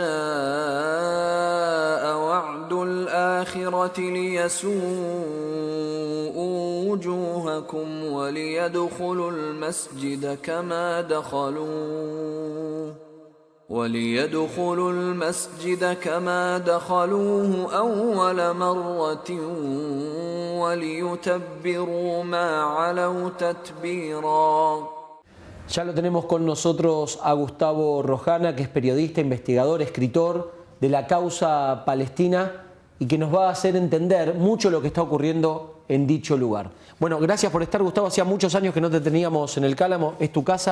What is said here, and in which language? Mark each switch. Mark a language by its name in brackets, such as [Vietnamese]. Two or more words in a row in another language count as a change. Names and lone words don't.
[Arabic] جاء وعد الآخرة ليسوءوا وجوهكم وليدخلوا المسجد كما دخلوه أول مرة وليتبروا ما علوا تتبيرا. [Spanish] Ya lo tenemos con nosotros a Gustavo Rojana, que es periodista, investigador, escritor de la causa palestina y que nos va a hacer entender mucho lo que está ocurriendo en dicho lugar. Bueno, gracias por estar, Gustavo. Hacía muchos años que no te teníamos en el Cálamo, es tu casa.